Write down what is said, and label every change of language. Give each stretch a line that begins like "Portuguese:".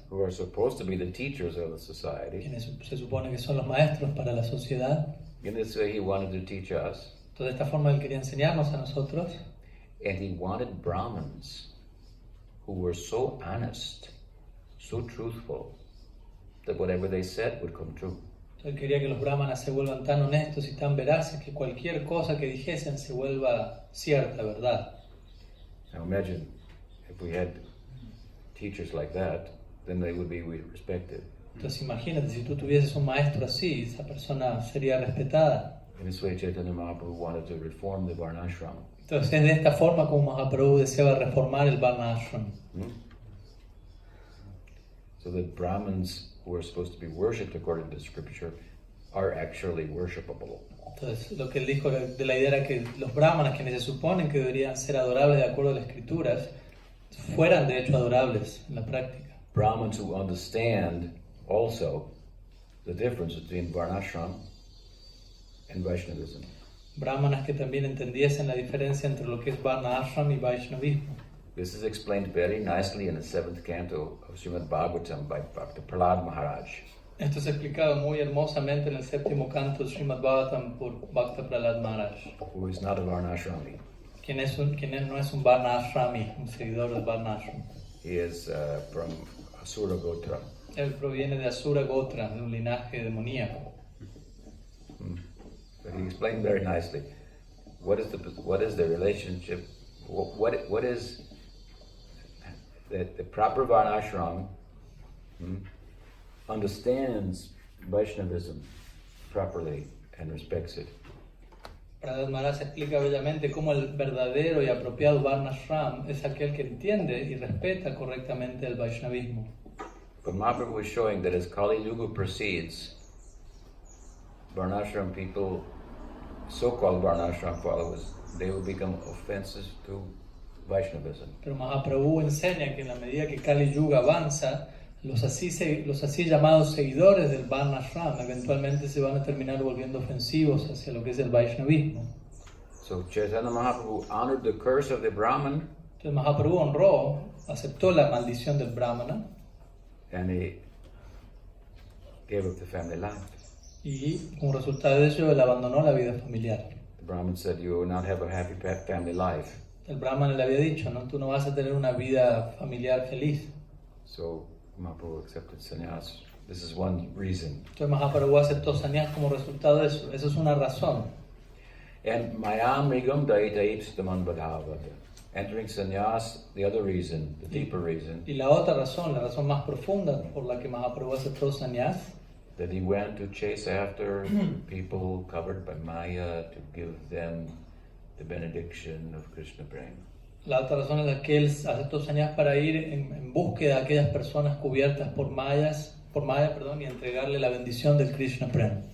English: who are supposed to be the teachers of the society.
Spanish: Quienes se supone que son los maestros para la sociedad.
English: In this way, he wanted to teach us.
Spanish: Entonces, de esta forma él quería enseñarnos a nosotros.
English: And he wanted Brahmins who were so honest, so truthful, that whatever they said would come true.
Spanish: Él quería que los brahmanas se vuelvan tan honestos y tan veraces que cualquier cosa que dijesen se vuelva cierta, verdad.
English: Now imagine if we had teachers like that, then they would be respected.
Spanish: Entonces imagínate, si tú tuvieses un maestro así, esa persona sería respetada.
English: In this way, Chaitanya Mahaprabhu wanted to reform the Varnashram.
Spanish: Entonces es de esta forma como Mahaprabhu deseaba reformar el Varnashram.
English: So that Brahmins who are supposed to be worshipped according to the scripture are actually worshipable.
Spanish: Entonces, lo que él dijo de la idea era que los brahmanas, quienes se suponen que deberían ser adorables de acuerdo a las escrituras, fueran de hecho adorables en la práctica.
English: Brahmins who understand also the difference between Varnashram and Vaishnavism.
Spanish: Brahmanas que también entendiesen la diferencia entre lo que es Varna Ashram y Vaishnavismo.
English: This is explained very nicely in the 7th canto of Srimad Bhagavatam by Bhakta Prahlad Maharaj.
Spanish: Esto es explicado muy hermosamente en el 7º canto de Srimad Bhagavatam por Bhakta Prahlad Maharaj,
English: Who is not a Varnashrami.
Spanish: quien no es un Varna Ashrami, un seguidor del Varna Ashram.
English: He is from Asura Gotra.
Spanish: Él proviene de Asura Gotra, de un linaje demoníaco.
English: But he explained very nicely what is the relationship, what is that the proper Varnashram understands Vaishnavism properly and respects it.
Spanish: Prahlad Maharaj explica bellamente cómo el verdadero y apropiado Varna Ashram es aquel que entiende y respeta correctamente el Vaishnavismo.
English: But Mahaprabhu is showing that as Kali Yuga proceeds, Varnashram people, so-called Varnashram followers, they will become offensive to Vaishnavism.
Spanish: Pero Mahaprabhu enseña que en la medida que Kali Yuga avanza, los así llamados seguidores del Varna Ashram eventualmente se van a terminar volviendo ofensivos hacia lo que es el Vaishnavismo.
English: So Chaitanya Mahaprabhu honored the curse of the Brahman,
Spanish: Entonces Mahaprabhu aceptó la maldición del Brahmana
English: and he gave up the family life.
Spanish: y como resultado de ello él abandonó la vida familiar.
English: The Brahman said, "You will not have a happy family life."
Spanish: El Brahmana le había dicho, ¿no? Tú no vas a tener una vida familiar feliz.
English: So Mahaprabhu accepted sannyas. This is one reason.
Spanish: Entonces Mahaprabhu aceptó sannyas como resultado de eso. Eso es una razón.
English: And
Sanskrit: mayam rigam daita ipsitaman badhavata.
English: Entering sannyas, the other reason, the deeper reason,
Spanish: Y la otra razón, la razón más profunda por la que Mahaprabhu aceptó sannyas,
English: that he went to chase after people covered by Maya to give them the benediction of Krishna Prema.
Spanish: la otra razón es la que él aceptó sannyas para ir en búsqueda de aquellas personas cubiertas por Maya, y entregarle la bendición del Krishna Prema.